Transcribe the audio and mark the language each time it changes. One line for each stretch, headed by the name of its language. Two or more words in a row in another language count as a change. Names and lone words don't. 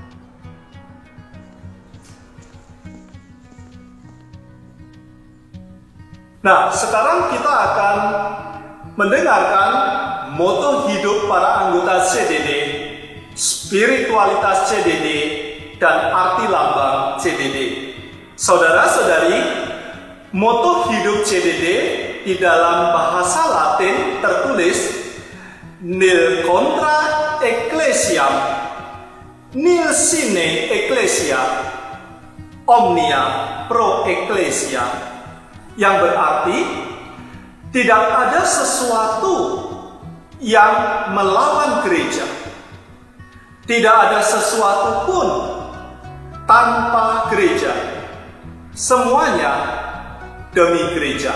Indonesian: Nah, sekarang kita akan mendengarkan moto hidup para anggota CDD, spiritualitas CDD, dan arti lambang CDD. Saudara-saudari, moto hidup CDD di dalam bahasa Latin tertulis
Latin: Nil contra ecclesiam, nil sine ecclesia, omnia pro ecclesia,
Indonesian: yang berarti tidak ada sesuatu yang melawan gereja, tidak ada sesuatu pun tanpa gereja, semuanya demi gereja.